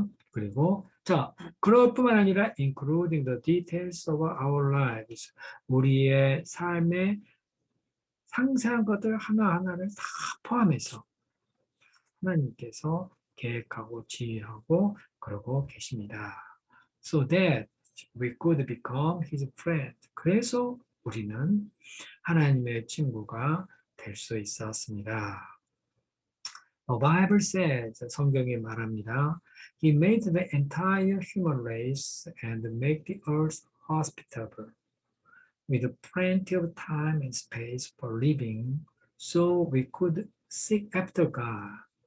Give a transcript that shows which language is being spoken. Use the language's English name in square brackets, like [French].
[Korean] 그리고 자, 그럴 뿐만 아니라 [English] including the details of our lives, [Korean] 우리의 삶의 상세한 것들 하나하나를 다 포함해서 하나님께서 계획하고 지휘하고 그러고 계십니다. [English] So that we could become his friend. [Korean] 그래서 우리는 하나님의 친구가 될 수 있었습니다. [English] The Bible says, [Korean] 성경이 말합니다. [English] He made the entire human race and make the earth hospitable, with plenty of time and space for living, so we could seek after God.